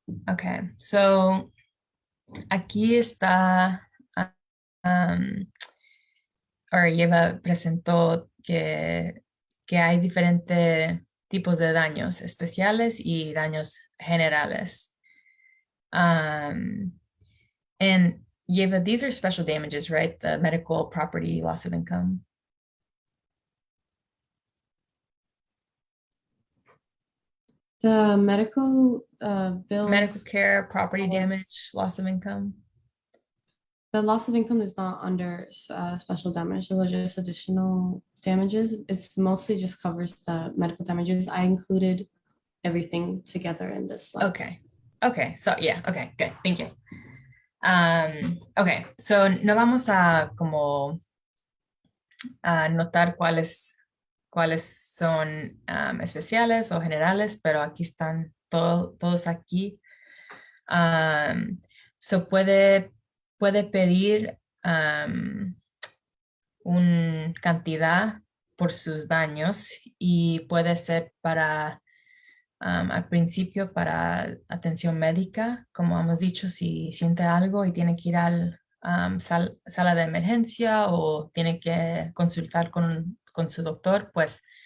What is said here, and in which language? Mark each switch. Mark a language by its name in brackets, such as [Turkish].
[Spanish] Okay, so aquí está, Yeva presentó que hay diferentes tipos de daños especiales y daños generales. [English] And Yeva, these are special damages, right? The medical, property, loss of income. The medical bills, Medical care, property damage, loss of income. the loss of income is not under special damage. Those are just additional damages. It's mostly just covers the medical damages. I included everything together in this slide. Okay, so yeah, okay, good, thank you. [Spanish] Okay, so no vamos a como notar cuáles son especiales o generales, pero aquí están todos aquí. So puede pedir una cantidad por sus daños y puede ser al principio para atención médica, como hemos dicho, si siente algo y tiene que ir al sala de emergencia o tiene que consultar con su doctor, pues